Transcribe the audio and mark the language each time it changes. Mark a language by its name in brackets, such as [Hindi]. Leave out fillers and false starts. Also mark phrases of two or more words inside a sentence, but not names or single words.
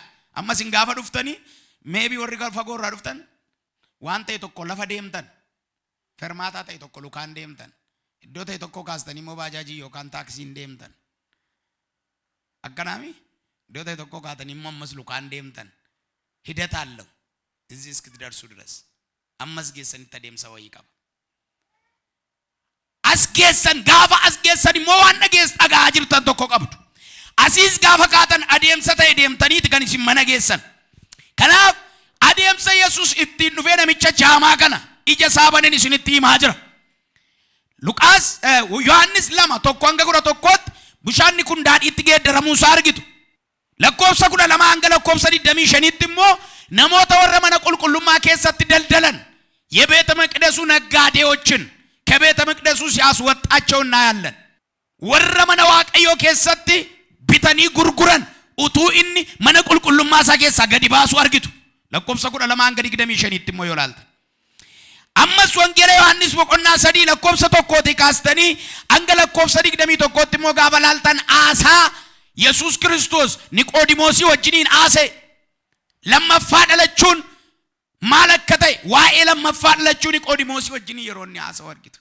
[Oromo] Amma isin gaafa dhuftanii meebii warri fagoo irraa dhuftan waan ta'e tokko lafa deemtan, fermaataa ta'e tokko lukaan deemtan, iddoo ta'e tokko kaastanii immoo baajaajii yookaan taaksiin deemtan. Akkanaami iddoo ta'e tokko kaatanii immoo ammas lukaan deemtan. Hidata [Amharic] አለው እዚህ እስክትደርሱ ድረስ [Oromo] ammas geessanitti adeemsa wayii qaba. As geessan gaafa as geessan immoo waan dhagaa jirtan tokko qabdu. Asiis gaafa kaatan adeemsa ta'e deemtaniiti kan isin mana geessan. Kanaaf adeemsa Yesuus ittiin dhufee namicha jaamaa kana ija isaa baneen isinitti himaa jira. Luqaas Yohaannis 2 hanga 11tti bishaanni kun daadhiitti geeddaramuu isaa argitu. Lakkoofsa 12 hanga lakkoofsa 25tti immoo namoota warra mana qulqullummaa keessatti daldalan [Amharic] የቤተ መቅደሱ ነጋዴዎችን ከቤተ መቅደሱ ሲያስወጣቸው እናያለን። [Oromo] warra mana Waaqayyoo keessatti bitanii gurguran utuu inni mana qulqullummaa isaa keessa gadi baasu argitu. lakkoofsa 12 hanga 25tti immoo yoo ilaaltan. Ammas wangeela Yohaannis boqonnaa 3 lakkoofsa 1tti kaastanii hanga lakkoofsa 21tti immoo gaafa ilaaltan aasaa Yesus Kristos Niqoodimoosi wajjiniin aase lammaffaa dhalachuun maal akka ta'e waa'ee lammaffaa dhalachuu Niqoodimoosi wajjiniin yeroo inni haasa'u argitu.